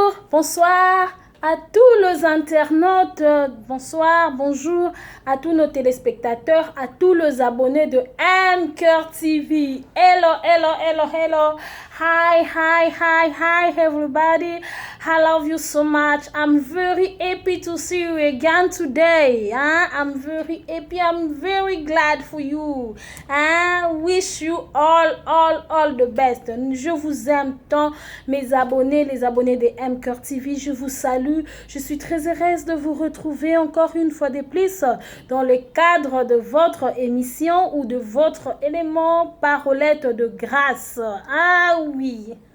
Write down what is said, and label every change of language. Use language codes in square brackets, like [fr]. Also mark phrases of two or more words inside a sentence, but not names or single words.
[fr] Bonsoir à tous les internautes, bonsoir, bonjour à tous nos téléspectateurs, à tous les abonnés de MCœur TV. [en] Hello, hello, hello, hello. Hi, hi, hi, hi, everybody. I love you so much. I'm very happy to see you again today. I'm very happy. I'm very glad for you. Wish you all the best. [fr] Je vous aime tant, mes abonnés, les abonnés de MCœur TV. Je vous salue. Je suis très heureuse de vous retrouver encore une fois de plus dans le cadre de votre émission ou de votre élément parolette de grâce. Ah oui.